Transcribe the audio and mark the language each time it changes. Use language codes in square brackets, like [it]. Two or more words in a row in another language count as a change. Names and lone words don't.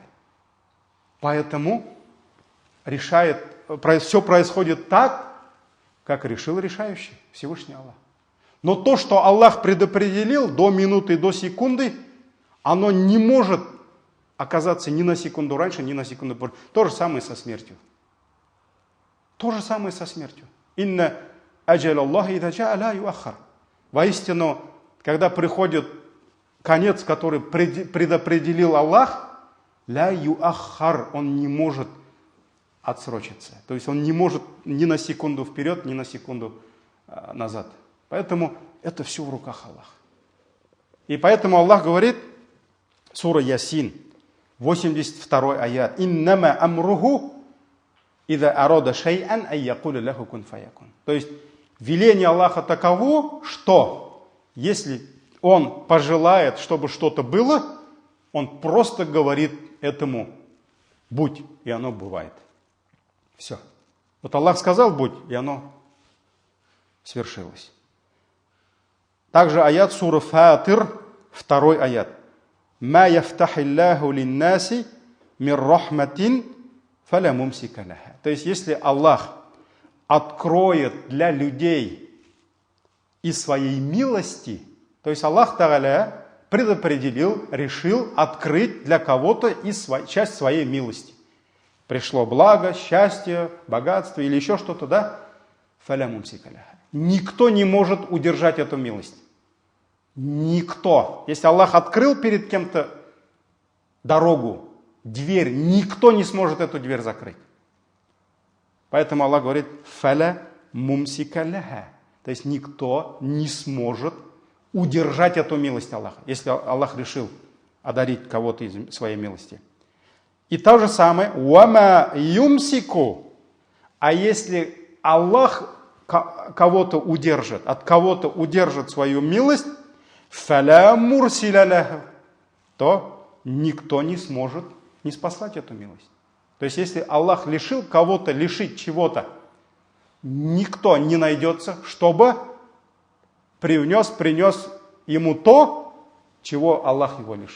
[ru] Поэтому все происходит так, как решил решающий, Всевышний Аллах. Но то, что Аллах предопределил до минуты, до секунды, оно не может оказаться ни на секунду раньше, ни на секунду позже. То же самое со смертью. То же самое со смертью. [ar] إن أجل الله إذا جاء لا يؤخر. [ru] Воистину, когда приходит конец, который предопределил Аллах, [ar] لا يؤخر, [ru] он не может отсрочиться. То есть он не может ни на секунду вперед, ни на секунду назад. Поэтому это все в руках Аллаха. И поэтому Аллах говорит, сура Ясин, 82 аят, [ar] «إنما أمره إذا أراد شيئا أن يقول له كن فيكون». [ru] То есть веление Аллаха таково, что если Он пожелает, чтобы что-то было, Он просто говорит этому «будь», и оно бывает. Все. Вот Аллах сказал «будь», и оно свершилось. Также аят сура Фатир, 2 аят. [ar] «ما يفتح الله للناس من رحمة فلا ممسك لها». [ru] То есть, если Аллах откроет для людей из своей милости, то есть Аллах Тааля предопределил, решил открыть для кого-то часть своей милости. Пришло благо, счастье, богатство или еще что-то, да? [ar] فلا ممسك لها. [ru] Никто не может удержать эту милость. Никто. Если Аллах открыл перед кем-то дорогу, дверь, никто не сможет эту дверь закрыть. Поэтому Аллах говорит, [ar] فلا ممسك لها. [ru] То есть никто не сможет удержать эту милость Аллаха, если Аллах решил одарить кого-то из своей милости. И то же самое, [ar] وما يمسك. [ru] А если Аллах кого-то удержит, от кого-то удержит свою милость, [ar] فلا مرسل له, [ru] то никто не сможет не спасать эту милость. То есть, если Аллах лишил кого-то, лишить чего-то, никто не найдется, чтобы принес ему то, чего Аллах его лишил.